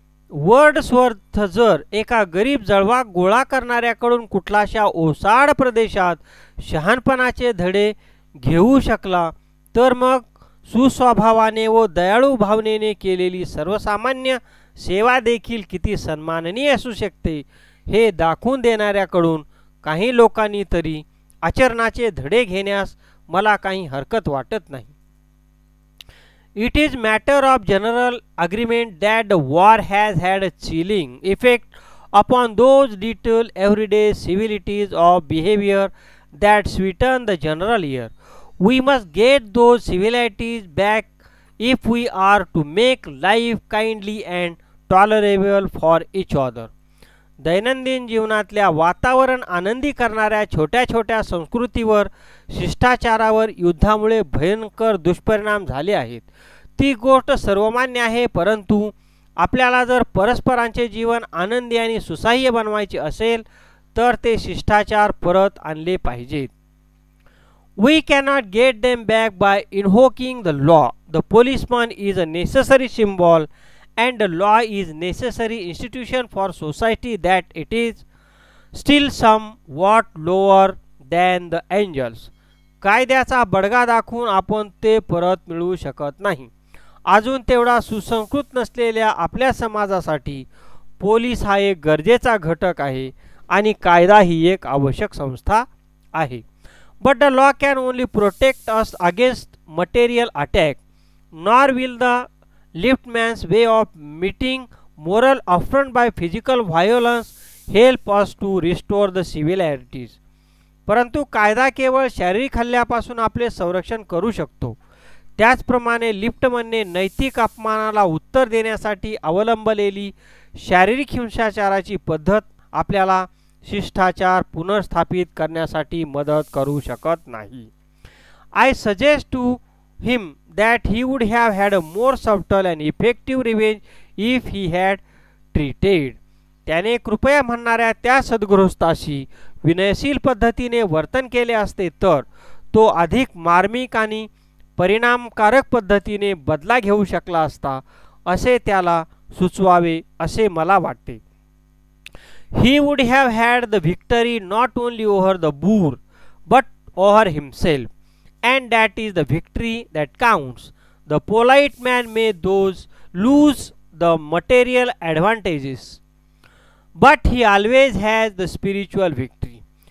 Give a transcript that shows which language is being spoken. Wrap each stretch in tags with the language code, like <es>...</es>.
<mr>Wordsworth जर एका गरीब जळवा गोळा करणाऱ्याकडून कुठलाशा ओसाड प्रदेशात शहाणपणाचे धडे घेऊ शकला, तर मग सुस्वभावाने व दयाळू भावनेने केलेली सर्वसामान्य सेवा देखील किती सन्माननीय असू शकते हे दाखवून देणाऱ्याकडून काही लोकांनी तरी आचरणाचे धडे घेण्यास मला काही हरकत वाटत नाही.</mr> <en>It is matter of general agreement that the war has had a chilling effect upon those little everyday civilities of behavior that sweeten the general air. We must get those civilities back if we are to make life kindly and tolerable for each other.</en> <mr>दैनंदिन जीवनातल्या वातावरण आनंदी करणाऱ्या छोट्या छोट्या संस्कृतीवर, शिष्टाचारावर युद्धामुळे भयंकर दुष्परिणाम झाले आहेत. ती गोष्ट सर्वमान्य आहे, परंतु आपल्याला जर परस्परांचे जीवन आनंदी आणि सुसह्य बनवायचे असेल तर ते शिष्टाचार परत आणले पाहिजेत.</mr> <en>We cannot get them back by invoking the law. The policeman is a necessary symbol and the law is necessary institution for society, that it is still somewhat lower than the angels.</en> <mr>कायद्याचा बडगा दाखवून आपण ते परत मिळवू शकत नाही. अजून तेवढा सुसंस्कृत नसलेल्या आपल्या समाजासाठी पोलीस हा एक गरजेचा घटक आहे आणि कायदा ही एक आवश्यक संस्था आहे.</mr> <en>But the law can only protect us against material attack, nor will the liftman's way of meeting moral affront by physical violence help us to restore the civilities.</en> <mr>परंतु कायदा केवळ शारीरिक हल्ल्यापासून आपले संरक्षण करू शकतो. त्याचप्रमाणे लिफ्टमनने नैतिक अपमानाला उत्तर देण्यासाठी अवलंबलेली शारीरिक हिंसाचाराची पद्धत आपल्याला शिष्टाचार पुनर्स्थापित करण्यासाठी मदत करू शकत नाही.</mr> <en>I suggest to him that he would have had a more subtle and effective revenge if he had treated.</en> <mr>त्याने कृपया म्हणणाऱ्या त्या सद्गृहस्थाशी विनयशील पद्धतीने वर्तन केले असते तर तो अधिक मार्मिक आणि परिणामकारक पद्धतीने बदला घेऊ शकला असता असे त्याला सुचवावे असे मला वाटते.</mr> <en>He would have had the victory not only over the boor but over himself, and that is the victory that counts. The polite man may lose the material advantages, but he always has the spiritual victory.</en>